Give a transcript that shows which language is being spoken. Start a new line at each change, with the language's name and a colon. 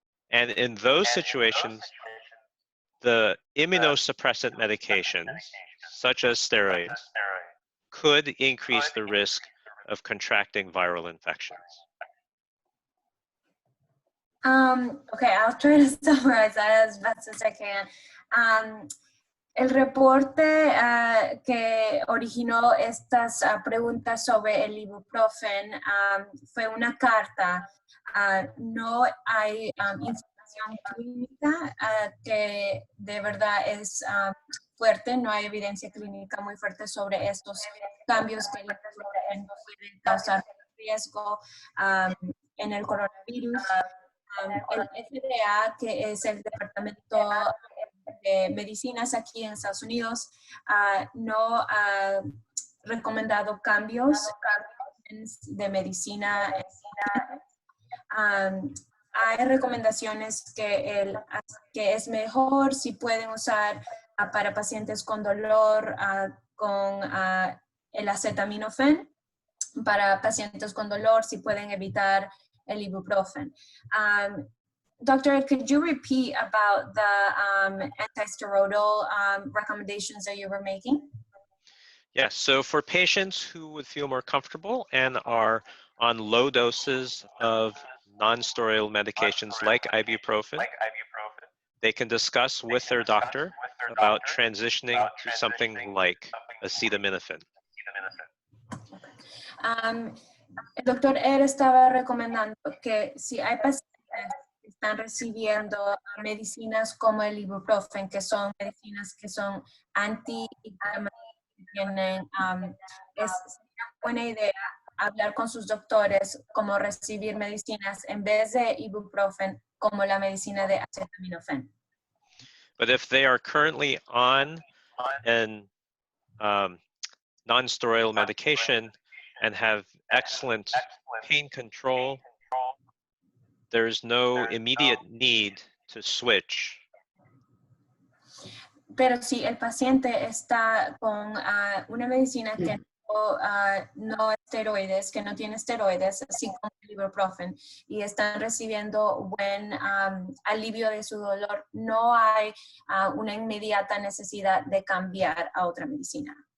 English: And in those situations, the immunosuppressant medications, such as steroids, could increase the risk of contracting viral infections. Okay, I'll try to summarize that as best as I can.
Spanish: El reporte que originó estas preguntas sobre el ibuprofen fue una carta. No hay información clínica que de verdad es fuerte, no hay evidencia clínica muy fuerte sobre estos cambios que el ibuprofen puede causar riesgo en el coronavirus. El FDA, que es el Departamento de Medicinas aquí en Estados Unidos, no ha recomendado cambios de medicina. Hay recomendaciones que es mejor si pueden usar para pacientes con dolor con el acetaminofén, para pacientes con dolor si pueden evitar el ibuprofen.
English: Doctor, could you repeat about the anti-steroidal recommendations that you were making? Yes, so for patients who would feel more comfortable and are on low doses of non-steroidal medications like ibuprofen, they can discuss with their doctor about transitioning to something like acetaminophen.
Spanish: El doctor estaba recomendando que si hay pacientes que están recibiendo medicinas como el ibuprofen, que son medicinas que son anti-inflamatorias, es una buena idea hablar con sus doctores como recibir medicinas en vez de ibuprofen como la medicina de acetaminofén.
English: But if they are currently on an non-steroidal medication and have excellent pain control, there's no immediate need to switch.
Spanish: Pero si el paciente está con una medicina que no esteroides, que no tiene esteroides, así como el ibuprofen, y están recibiendo buen alivio de su dolor, no hay una inmediata necesidad de cambiar a otra medicina.